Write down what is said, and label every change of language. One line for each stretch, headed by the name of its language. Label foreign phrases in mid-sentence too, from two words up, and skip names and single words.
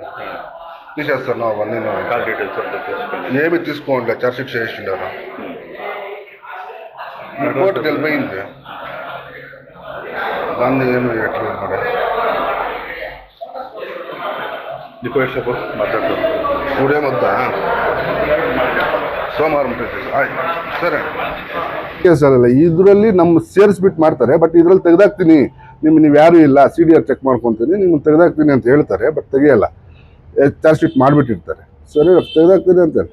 Telugu: తీసేస్తాను అవన్నీ. ఏమి తీసుకోండి,
English: charge sheet
Telugu: చేసిండారు. కోర్టుకు వెళ్ళిపోయింది. దాన్ని ఏమి ఎట్లా మరి మాట్లాడుతాను. ఇప్పుడేమొద్దా?
Kannada: ಸೋಮವಾರ ಸರಿ ಕೇಸ್ ಅಲ್ಲ, ಇದರಲ್ಲಿ ನಮ್ಮ ಸೇರಿಸ್ಬಿಟ್ಟು ಮಾಡ್ತಾರೆ. ಬಟ್ ಇದರಲ್ಲಿ ತೆಗೆದಾಕ್ತೀನಿ, ನೀವು ಯಾರೂ ಇಲ್ಲ, CDR ಚೆಕ್ ಮಾಡ್ಕೊತೀನಿ, ನಿಮ್ಮನ್ನು ತೆಗೆದಾಕ್ತೀನಿ ಅಂತ ಹೇಳ್ತಾರೆ. ಬಟ್ ತೆಗೆಯಲ್ಲ,
English: charge sheet
Kannada: ಮಾಡಿಬಿಟ್ಟಿರ್ತಾರೆ. ಸರಿ ತೆಗೆದಾಕ್ತೀನಿ ಅಂತಾರೆ.